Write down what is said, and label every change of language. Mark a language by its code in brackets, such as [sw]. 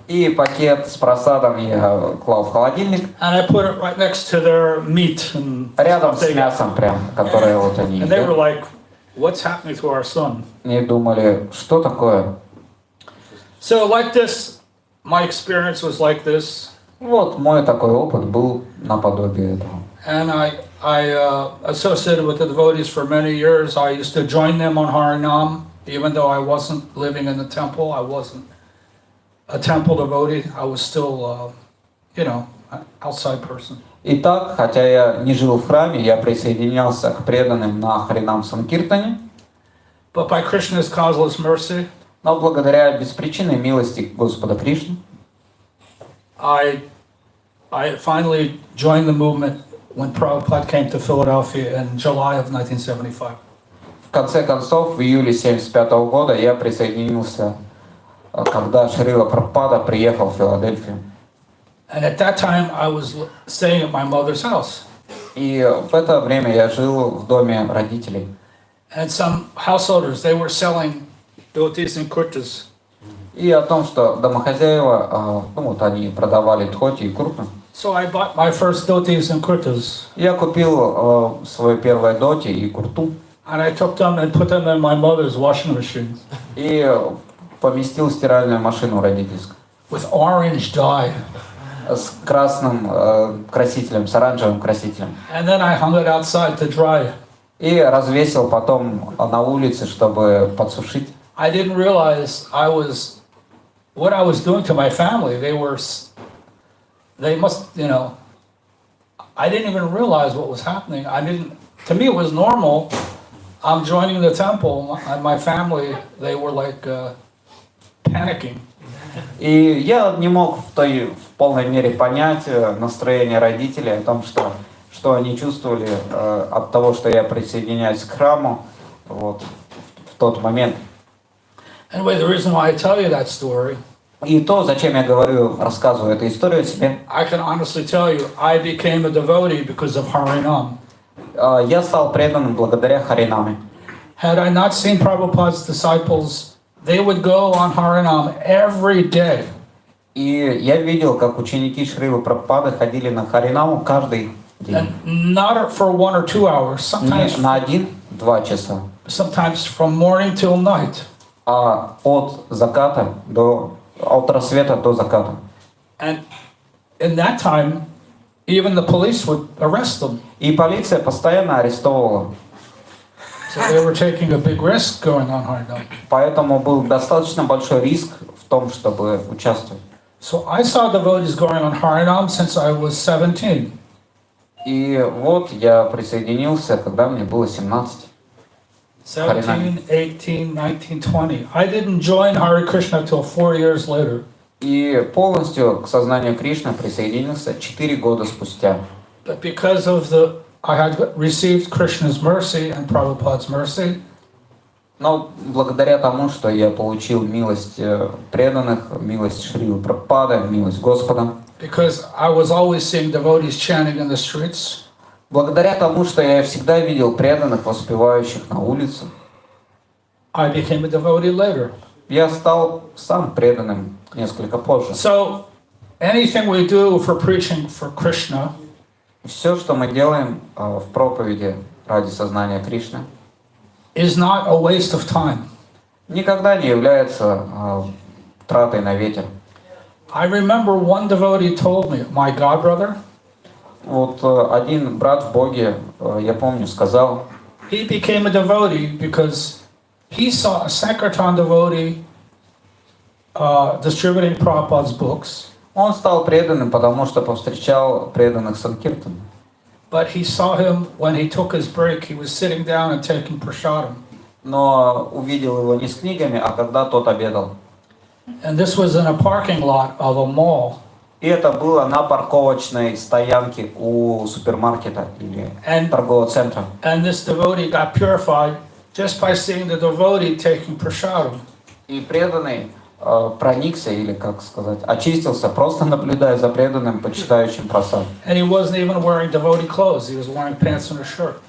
[ru] И пакет с просадом я клал в холодильник, [en] And I put it right next to their meat and [ru] рядом [en] stuff [ru] с [en] they got. [ru] мясом прям, которое вот они [en] And they were [ru] едят. [en] like, what's happening to our son? [ru] И думали, что такое? [en] So like this, my experience was like this, [ru] Вот мой такой опыт был наподобие этого. [en] and I associated with the devotees for many years. I used to join them on Harinam, even though I wasn't living in the temple. I wasn't a temple devotee. I was still, an outside person. [ru] Итак, хотя я не жил в храме, я присоединялся к преданным на Харинам-санкиртане, [en] But by Krishna's causeless mercy, [ru] но благодаря беспричинной милости Господа Кришны [en] I finally joined the movement when Prabhupada came to Philadelphia in July of 1975. [ru] в конце концов в июле 1975 года я присоединился, когда Шрила Прабхупада приехал в Филадельфию. [en] And at that time, I was staying at my mother's house. [ru] И в это время я жил в доме родителей. [en] And some householders, they were selling dhotis and kurtas. [ru] И о том, что домохозяева, они продавали дхоти и курту. [en] So I bought my first dhotis and kurtas. [ru] Я купил свое первое доти и курту [en] And I took them and put them in my mother's washing machine [ru] и поместил в стиральную машину родительскую [en] with orange dye. [ru] с красным красителем, с оранжевым красителем. [en] And then I hung it outside to dry. [ru] И развесил потом на улице, чтобы подсушить. [en] I didn't realize what I was doing to my family. They must, I didn't even realize what was happening. To me it was normal. I'm joining the temple and my family, they were like panicking. [ru] И я не мог в полной мере понять настроение родителей о том, что они чувствовали от того, что я присоединяюсь к храму в тот момент. [en] Anyway, the reason why I tell you that story, [ru] И то, зачем я рассказываю эту историю себе, [en] I can honestly tell you, I became a devotee because of Harinam. [ru] я стал преданным благодаря Харинаме. [en] Had I not seen Prabhupada's disciples, they would go on Harinam every day. [ru] И я видел, как ученики Шрилы Прабхупады ходили на Харинаму каждый день. [en] And not for 1 or 2 hours, [ru] Не на 1-2 часа, [en] sometimes from morning till night. [ru] а от рассвета до заката. [en] And in that time, even the police would arrest them. [ru] И полиция постоянно арестовывала. [en] So they were taking a big risk going on Harinam. [ru] Поэтому был достаточно большой риск в том, чтобы участвовать. [en] So I saw devotees going on Harinam since I was 17. [ru] И вот я присоединился, когда мне было 17. [en] 17, 18, 19, 20. I didn't join Hare Krishna till 4 years later. [ru] И полностью к сознанию Кришны присоединился 4 года спустя. [en] But because of I had received Krishna's mercy and Prabhupada's mercy, [ru] Но благодаря тому, что я получил милость преданных, милость Шрилы Прабхупады, милость Господа, [en] because I was always seeing devotees chanting in the streets, [ru] благодаря тому, что я всегда видел преданных, воспевающих на улице, [en] I became a devotee later. [ru] я стал сам преданным несколько позже. [en] So anything we do for preaching for Krishna, [ru] Все, что мы делаем в проповеди ради сознания Кришны, [en] is not a waste of time. [ru] никогда не является тратой на ветер. [en] I remember one devotee told me, my god brother, [ru] Вот один брат в Боге, я помню, сказал, [en] he became a devotee because he saw a Sankirtan devotee distributing Prabhupada's books, [ru] он стал преданным, потому что повстречал преданных Санкиртан. [en] but he saw him when he took his break, he was sitting down and taking prasadam. [ru] Но увидел его не с книгами, а когда тот обедал. [en] And this was in a parking lot of a mall. [ru] И это было на парковочной стоянке у супермаркета или торгового центра. [en] And this devotee got purified just by seeing the devotee taking prasadam. [ru] И преданный проникся, или, как сказать, очистился, просто наблюдая за преданным, почитающим просад. [en] And he wasn't even wearing devotee clothes, he was wearing pants and a shirt.